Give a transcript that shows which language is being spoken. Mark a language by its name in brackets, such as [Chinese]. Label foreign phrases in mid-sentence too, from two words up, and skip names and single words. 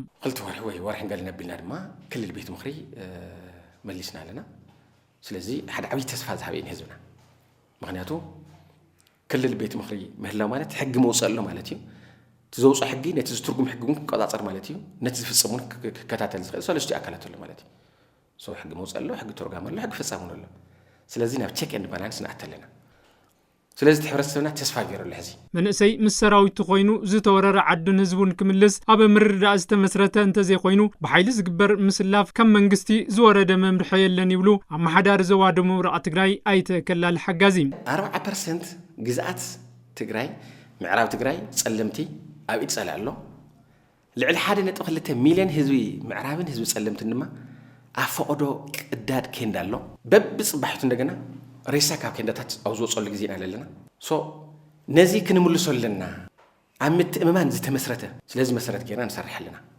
[Tigrinya] ክልተ ወርሒ ወይ ወርሒ ገለ ነቢልና ድማ ክልል ቤት ምኽሪ መሊስና ኣለና ስለዚህ ሓደ ዓብይ ተስፋ ዝሃበን ህዝብና ምክንያቱ ክልል ቤት ምኽሪ ምህላው ማለት ሕጊ መውፀሎ ማለት እዩ ትዘውፁ ሕጊ ነቲ ዝትርጉም ሕጊ እውን ክቆጻጸር ማለት እዩ ነቲ ዝፍጽሙን ክከታተል ዝኽእል ሰለስተ ኣካላት ኣሎ ማለት እዩ ሰው ሕጊ መውፀሎ ሕጊ ትርጉም ኣሎ ሕጊ ፍጻሙን ኣሎ ስለዚህ ናብ [English] check and balance [Tigrinya] ንኣተለና ስለዚህ ሕብረተሰብና ተስፋ ገይረሉ ሕዚ መንእሰይ ምስ ሰራዊቱ ኮይኑ ዝተወረረ ዓዱን ህዝቡን ክምልስ ኣብ ምርድዳእ ዝተመስረተ እንተዘይኮይኑ ብሓይሊ ዝግበር ምስላፍ ከም መንግስቲ ዝወረደ መምርሒ የለን ይብሉ ኣመሓዳሪ ዞባ ደቡብ ምብራቕ ትግራይ ኣይተከለለ ሓጋዚ 40% ግዝኣት ትግራይ ምዕራብ ትግራይ ጸለምቲ ኣብ ኢድ ጸላ ኣሎ ልዕሊ 1.2 ሚልዮን ህዝቢ ምዕራብን ህዝቢ ጸለምትን ድማ ኣፈቆዶ ቅዳድ ኬንዳ ኣሎ በብጽባሕቱ እንደገና ሬሳ ካብ ከንዳታት ኣውዞ ጸሉ ጊዜና ኣለና ሶ ነዚ ክንምልሶ ኣለና ኣብ ምትእምማን ዝተመስረተ ስለዚ መሰረት ገይርና ንሰርሕ ኣለና